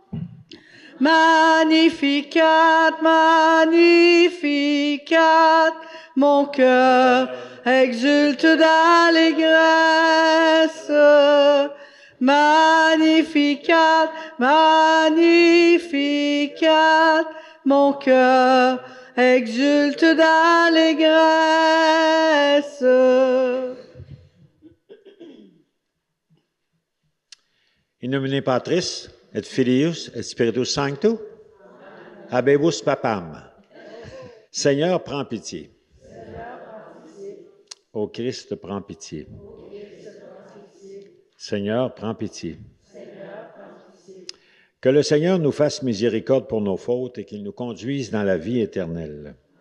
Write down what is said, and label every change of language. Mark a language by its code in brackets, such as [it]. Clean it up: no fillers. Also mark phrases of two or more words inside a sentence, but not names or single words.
[la] Magnificat, magnificat, [fr] mon cœur exulte d'allégresse. [la] Magnificat, magnificat, [fr] mon cœur exulte d'allégresse. [la] In nomine Patris, et Filius, et Spiritus Sanctus, habebus papam. [fr] Seigneur, prends pitié. Ô Christ, prends pitié. Seigneur, prends pitié. Que le Seigneur nous fasse miséricorde pour nos fautes et qu'il nous conduise dans la vie éternelle.